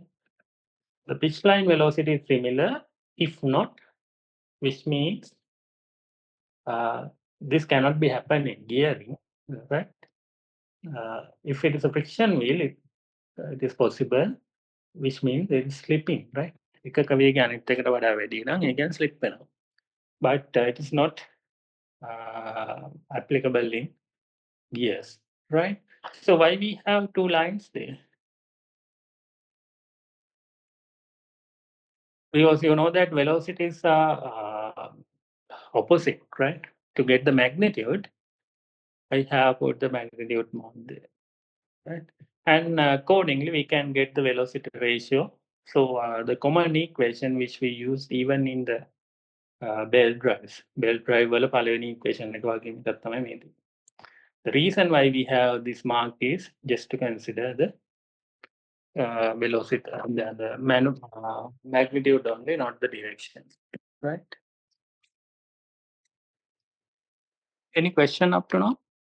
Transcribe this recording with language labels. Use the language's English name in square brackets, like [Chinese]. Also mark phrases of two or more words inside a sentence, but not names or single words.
[English] The pitch line velocity is similar. If not, which means this cannot be happen in gearing, right? If it is a friction wheel, it is possible, which means it is slipping, right? [Sinhala] එකක වේගය අනිත් එකට වඩා වැඩි නම් ඒ කියන්නේ slip වෙනවා. [English] But it is not applicable in gears, right? So why we have two lines there? Because you know that velocities are opposite, right? To get the magnitude, I have put the magnitude mode there, right? And accordingly, we can get the velocity ratio. So the common equation which we use even in the belt drives, belt drive [Sinhala] වල පළවෙනි equation එක වගේ එකක් තමයි මේ තියෙන්නේ. [English] The reason why we have this mark is just to consider the velocity, the magnitude only, not the direction, right? Any question up to now?